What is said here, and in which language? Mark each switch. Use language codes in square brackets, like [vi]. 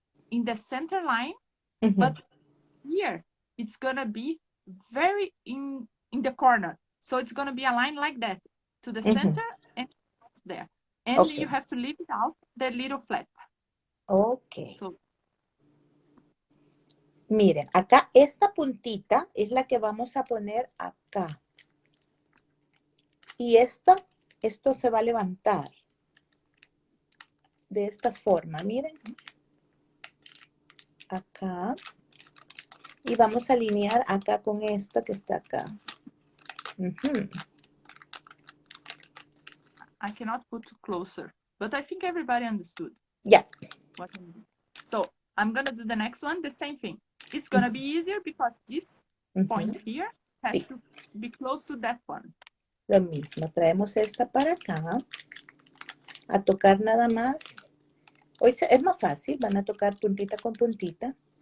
[en] in the center line, but here it's gonna be very in the corner, so it's gonna be a line like that to the center and there, and you have to leave it out the little flap. Okay. So, [es] miren, acá esta puntita es la que vamos a poner acá. Y esto se va a levantar. de esta forma, miren. Acá. Y vamos a alinear acá con esta que está acá. [en] I cannot put closer, but I think everybody understood. Yeah. What I mean. So I'm gonna do the next one, the same thing. It's gonna be easier because this point here has to be close to that one. [es] Lo mismo, traemos esta para acá. A tocar nada más. Hoy es más fácil, van a tocar puntita con puntita.